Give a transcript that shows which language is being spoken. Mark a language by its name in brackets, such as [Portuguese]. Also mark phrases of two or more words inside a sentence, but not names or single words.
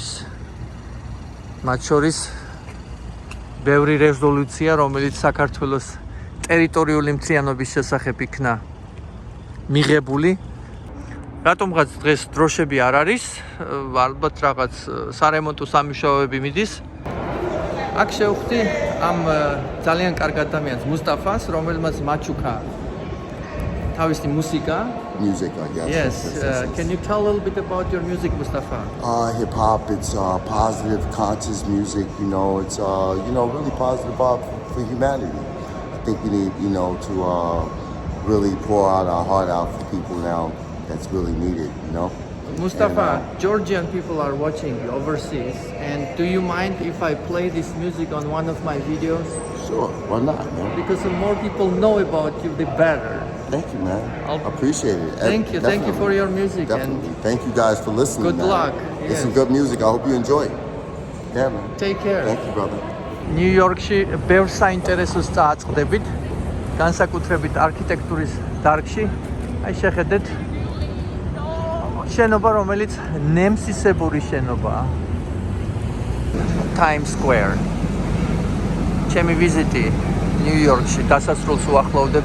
[Georgian] მათ შორის ბევრი რეზოლუცია, რომელიც საქართველოს ტერიტორიული მთლიანობის შესახებ იქნა მიღებული. რატომღაც დღეს დროშები არ არის, ალბათ რაღაც სარემონტო სამუშაოები მიდის. აქ შევხვდი ამ ძალიან კარგ ადამიანს, მუსტაფას, რომელმაც მაჩუკა თავისი მუსიკა. [English] Music, I guess. Yes, can you tell a little bit about your music, Mustafa? Hip hop, it's positive, conscious music, it's really positive for humanity. I think we need, to really pour out our heart out for people now that's really needed, Mustafa, Georgian people are watching you overseas, and do you mind if I play this music on one of my videos? Sure, why not, man? Because the more people know about you, the better. Thank you, man. I'll- I appreciate it. Thank you Definitely. for your music Definitely. Thank you guys for listening. Good man. luck. It's Yes. some good music. I hope you enjoy it. Yeah, man. and take care. Thank you, brother. [Georgian] ნიუ-იორკში ბევრ საინტერესოს წააწყდებით, განსაკუთრებით არქიტექტურის დარგში. აი შეხედეთ შენობა, რომელიც ნემსისებური შენობაა. Times Square. ჩემი ვიზიტი ნიუ-იორკში დასასრულს უახლოვდება.